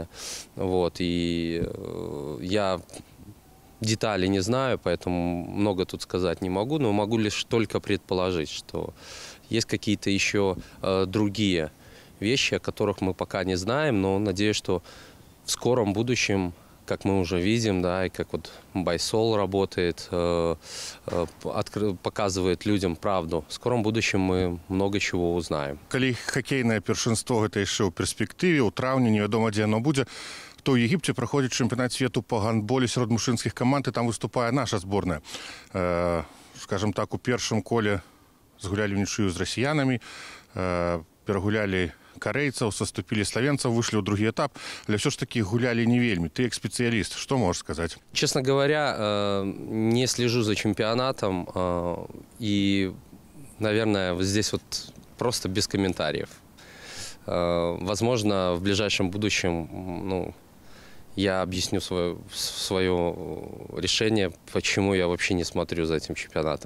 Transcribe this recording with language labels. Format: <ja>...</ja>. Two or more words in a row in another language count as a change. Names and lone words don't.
<ru>Вот, и я деталей не знаю, поэтому много тут сказать не могу, но могу лишь только предположить, что есть какие-то еще другие вещи, о которых мы пока не знаем, но надеюсь, что в скором будущем, как мы уже видим, да, и как вот Байсол работает, показывает людям правду. В скором будущем мы много чего узнаем.</ru> <be>Калі хоккейное першынство гэта яшчэ ў перспектыве, у траўні невядома, дзе оно будзе, то ў Егіпце праходзіць чэмпіянат свету по гандболе сярод мужчынскіх каманд, і там выступае наша зборная. Скажем так, у першым коле згулялі ўнічыю з расіянамі, перагулялі карейцаў, саступілі славенцаў, вышлі ў другі этап, але все ж таки гулялі не вельмі. Ты як спецыяліст, што можаш сказаць?</be> <ru>Честно говоря, не слежу за чемпионатом, и, наверное, вот здесь вот просто без комментариев. Возможно, в ближайшем будущем, ну, я объясню свое решение, почему я вообще не смотрю за этим чемпионатом.</ru>